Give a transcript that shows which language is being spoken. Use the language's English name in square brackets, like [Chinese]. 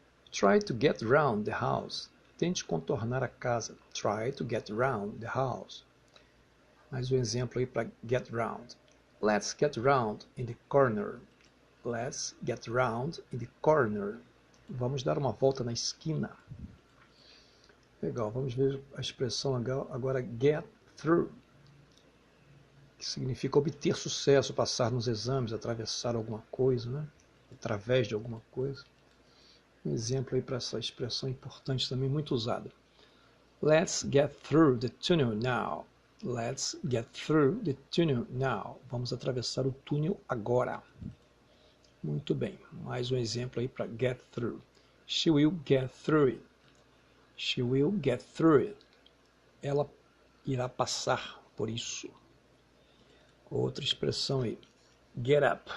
[English] Try to get round the house. [Portuguese] Tente contornar a casa. [English] Try to get round the house. [Portuguese] Mais um exemplo aí para get round. [English] Let's get round in the corner. Let's get round in the corner. [Portuguese] Vamos dar uma volta na esquina. Legal, vamos ver a expressão agora get through, que significa obter sucesso, passar nos exames, atravessar alguma coisa, né? Através de alguma coisa. Um exemplo aí para essa expressão importante também, muito usada. [English] Let's get through the tunnel now. Let's get through the tunnel now. [Portuguese] Vamos atravessar o túnel agora. Muito bem, mais um exemplo aí para get through. [English] She will get through it. She will get through it. [Portuguese] Ela irá passar por isso. Outra expressão aí, get up.